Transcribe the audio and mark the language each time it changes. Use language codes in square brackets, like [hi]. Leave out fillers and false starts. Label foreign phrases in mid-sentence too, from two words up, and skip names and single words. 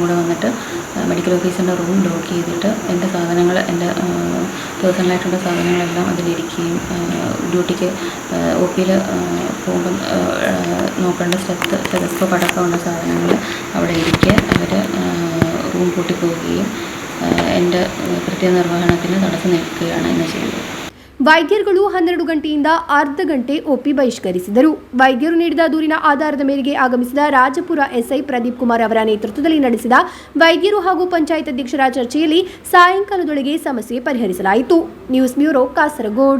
[ml] കൂടെ വന്നിട്ട് മെഡിക്കൽ ഓഫീസറിൻ്റെ റൂം ലോക്ക് ചെയ്തിട്ട് എൻ്റെ സാധനങ്ങൾ, എൻ്റെ പേഴ്സണലായിട്ടുള്ള സാധനങ്ങളെല്ലാം അതിലിരിക്കുകയും ഡ്യൂട്ടിക്ക് ഒപിയിൽ പോകുമ്പം നോക്കേണ്ട സ്റ്റെതസ്കോപ്പ് അടക്കമുള്ള സാധനങ്ങൾ അവിടെ ഇരിക്കെ അവർ റൂം പൂട്ടിപ്പോവുകയും എൻ്റെ കൃത്യനിർവഹണത്തിന് തടസ്സം നിൽക്കുകയാണ് ഇന്ന് ചെയ്തത്. [kn] ವೈದ್ಯರುಗಳು 12 ಗಂಟೆಯಿಂದ ಅರ್ಧ ಗಂಟೆ ಒಪಿ ಬಹಿಷ್ಕರಿಸಿದರು. ವೈದ್ಯರು ನೀಡಿದ ದೂರಿನ ಆಧಾರದ ಮೇರೆಗೆ ಆಗಮಿಸಿದ ರಾಜಪುರ ಎಸ್ಐ ಪ್ರದೀಪ್ ಕುಮಾರ್ ಅವರ ನೇತೃತ್ವದಲ್ಲಿ ನಡೆಸಿದ ವೈದ್ಯರು ಹಾಗೂ ಪಂಚಾಯತ್ ಅಧ್ಯಕ್ಷರ ಚರ್ಚೆಯಲ್ಲಿ ಸಾಯಂಕಾಲದೊಳಗೆ ಸಮಸ್ಯೆ ಪರಿಹರಿಸಲಾಯಿತು. ನ್ಯೂಸ್ ಬ್ಯೂರೋ, ಕಾಸರಗೋಡು.